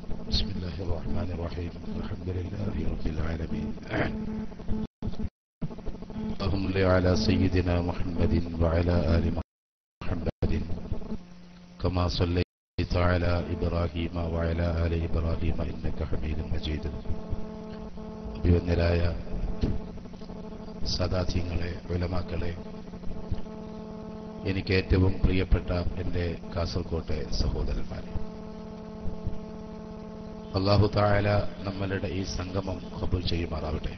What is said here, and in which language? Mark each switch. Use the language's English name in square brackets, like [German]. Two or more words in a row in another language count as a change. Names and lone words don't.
[Arabic] بسم الله الرحمن الرحيم الحمد لله رب العالمين اللهم صل على سيدنا محمد وعلى آل محمد كما صليت على إبراهيم وعلى آل إبراهيم إنك حميد مجيد അഭിവന്ദരായ [Malayalam] സദാത്യങ്ങളെ ഉലമാക്കളെ എനിക്ക് ഏറ്റവും പ്രിയപ്പെട്ട എൻ്റെ കാസർകോട്ടെ സഹോദരന്മാരെ, [Arabic] الله تعالى [Malayalam] നമ്മളുടെ ഈ സംഗമം ഖബൂൽ ചെയ്യുമാറാവട്ടെ.